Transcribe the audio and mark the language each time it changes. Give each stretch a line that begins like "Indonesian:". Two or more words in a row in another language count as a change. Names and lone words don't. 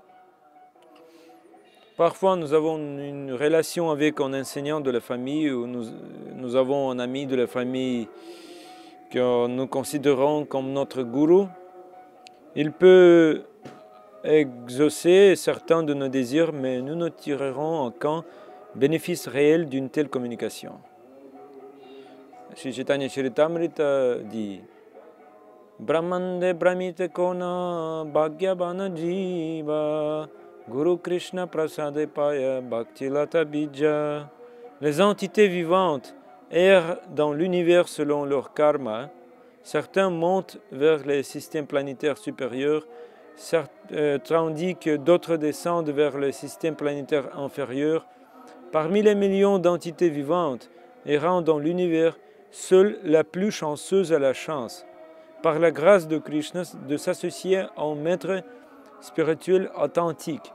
French: Parfois, nous avons une relation avec un enseignant de la famille ou nous avons un ami de la famille que nous considérons comme notre gourou. Il peut exaucer certains de nos désirs, mais nous ne tirerons aucun bénéfice réel d'une telle communication.
Bangla: Sri Chaitanya Charitamrita dit ব্রহ্মাণ্ড ভ্রমিতে কোন ভাগ্যবান জীব গুরু কৃষ্ণ প্রসাদে পায় ভক্তিলতা বীজ.
French: Les entités vivantes errent dans l'univers selon leur karma. Certains montent vers les systèmes planétaires supérieurs, tandis que d'autres descendent vers les systèmes planétaires inférieurs. Parmi les millions d'entités vivantes errant dans l'univers, seule la plus chanceuse a la chance, par la grâce de Krishna, de s'associer à un maître spirituel authentique.